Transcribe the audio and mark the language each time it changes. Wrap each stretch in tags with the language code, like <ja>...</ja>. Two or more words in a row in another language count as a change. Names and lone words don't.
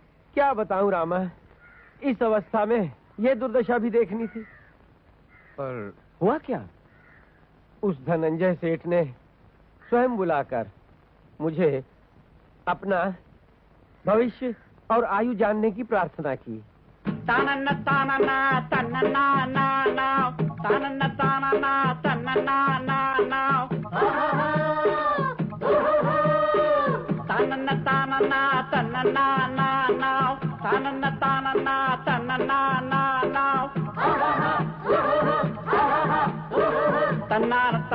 <hi>क्या बताऊं रामा, इस अवस्था में ये दुर्दशा भी देखनी थी। पर हुआ क्या? उस धनंजय सेठ ने स्वयं बुलाकर मुझे अपना भविष्य और आयु जानने की प्रार्थना की। तानन्ना तानन्ना तन्नन्ना ना ना, तानन्ना तानन्ना तन्नन्ना ना ना, तानन्ना तानन्ना तन्नन्ना ना ना, तानन्ना तानन्ना तन्नन्ना ना ना, तन्ना</hi>